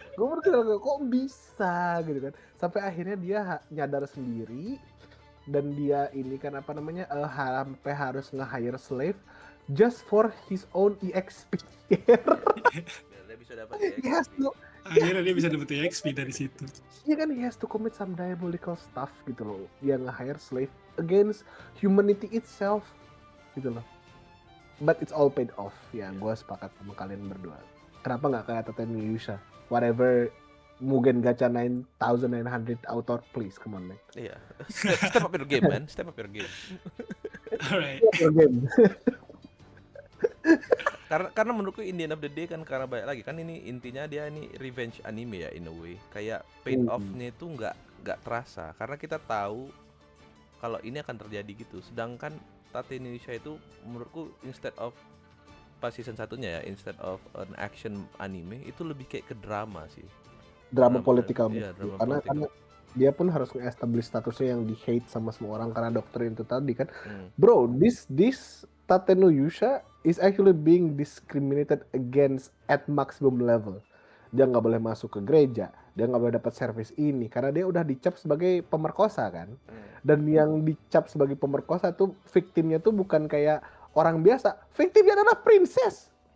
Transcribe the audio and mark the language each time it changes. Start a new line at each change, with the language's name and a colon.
Indonesian: Gue berkira kok bisa gitu kan. Sampai akhirnya dia nyadar sendiri, dan dia ini kan apa namanya, sampai harus nge-hire slave
English: just for his own EXP.
Indonesian: Biar dia bisa dapat
English: He has to,
Indonesian: Akhirnya dia bisa dapet EXP dari situ. iya kan,
English: he has to commit some diabolical stuff
Indonesian: gitu loh. Dia nge-hire slave
English: against humanity itself
Indonesian: gitu loh.
English: But it's all paid off.
Indonesian: Ya, gue sepakat sama kalian berdua. Kenapa nggak kayak Tate no Yusa?
English: Whatever, Mugen Gacha 9900 author, please, come on man. Iya. Step up your game, man. Step up your game. Alright. Your game.
Indonesian: Karena menurutku
English: in the end of the day
Indonesian: kan, karena banyak lagi kan, ini intinya dia ini revenge anime ya, in a way. Kayak paid off-nya itu nggak terasa karena kita tahu kalau ini akan terjadi gitu. Sedangkan Tate no Yusha itu menurutku instead of pas season satunya ya,
English: instead of an action anime,
Indonesian: itu lebih kayak ke drama sih. Drama politikal. Iya, drama Karena politikal. dia pun harus nge-establish statusnya yang di-hate sama semua orang karena doktrin itu tadi kan. Hmm.
English: Bro, this Tate no Yusha is actually being discriminated against at maximum level.
Indonesian: Dia nggak boleh masuk ke gereja, dia nggak boleh dapat servis ini karena dia udah dicap sebagai pemerkosa kan. Dan yang dicap sebagai pemerkosa tuh victimnya tuh bukan kayak orang biasa, victimnya adalah princess.